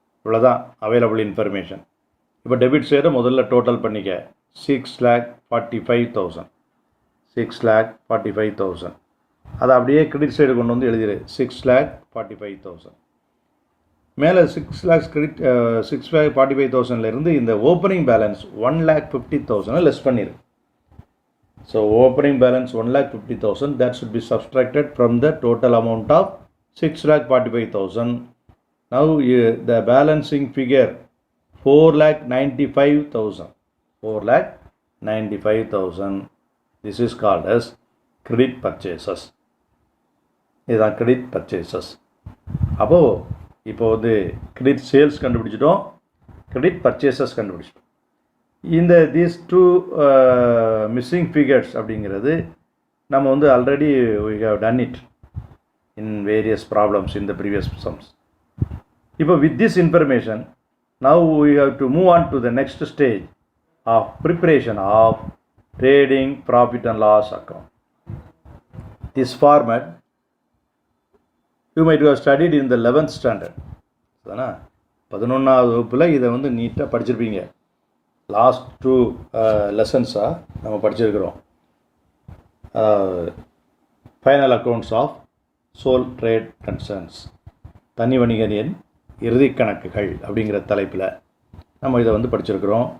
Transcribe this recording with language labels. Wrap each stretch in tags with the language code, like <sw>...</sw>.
<ta>இவ்வளோதான் available information. இப்போ debit சைடை முதல்ல டோட்டல் பண்ணிக்க 6,45,000. 6,45,000 அதை அப்படியே கிரெடிட் சைடு கொண்டு வந்து எழுதிடு 6,45,000. மேலே 6,45,000 இந்த ஓப்பனிங் பேலன்ஸ் 1,50,000 லெஸ் பண்ணிடு.</ta> <en>So opening balance 1,50,000 that should be subtracted from the total amount of 6,45,000. Now the balancing figure 4,95,000. 4,95,000. This is called as credit purchases.</en> <ta>இதுதான்</ta> <en>credit purchases.</en> <ta>அப்போது இப்போ வந்து கிரெடிட் சேல்ஸ் கண்டுபிடிச்சிட்டோம், கிரெடிட் பர்ச்சேசஸ் கண்டுபிடிச்சிட்டோம்.</ta> <en>இந்த these two missing figures</en> <ta>அப்படிங்கிறது நம்ம வந்து</ta> <en>Already we have done it in various problems in the previous sums.</en> <ta>இப்போ</ta> <en>with this information now we have to move on to the next stage of preparation of trading profit and loss account. This format you might have studied in the 11th standard.</en> <ta>அதானா 11ஆவது வகுப்பில் இதை வந்து நீட்டாக படிச்சிருப்பீங்க. Last 2 லெசன்ஸாக நம்ம படிச்சிருக்கிறோம். Final accounts of soul trade concerns, தனி வணிகரின் இறுதி கணக்குகள் அப்படிங்கிற தலைப்பில் நம்ம இதை வந்து படிச்சிருக்கிறோம்.</ta>